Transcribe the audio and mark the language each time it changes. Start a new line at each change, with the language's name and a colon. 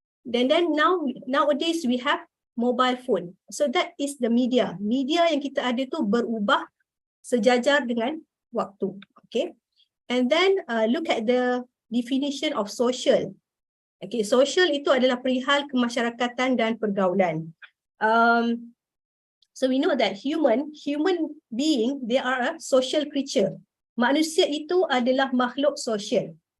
English: Then nowadays we have mobile phone. So that is the media.
Malay: Media yang kita ada tu berubah sejajar dengan waktu.
English: Okay. And then look at the definition of social.
Malay: Okay, social itu adalah perihal kemasyarakatan dan pergaulan.
English: So we know that human being, they are a social creature.
Malay: Manusia itu adalah makhluk sosial.